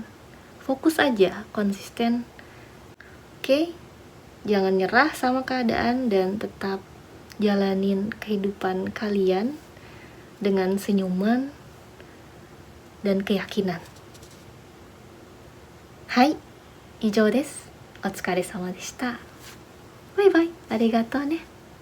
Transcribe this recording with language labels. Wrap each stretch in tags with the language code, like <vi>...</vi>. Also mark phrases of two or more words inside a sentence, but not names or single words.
<id>Fokus aja, konsisten. Oke? Jangan nyerah sama keadaan dan tetap jalanin kehidupan kalian dengan senyuman dan keyakinan.</id> <ja>Hai, 以上です。お疲れ様でした。バイバイ。ありがとうね。</ja>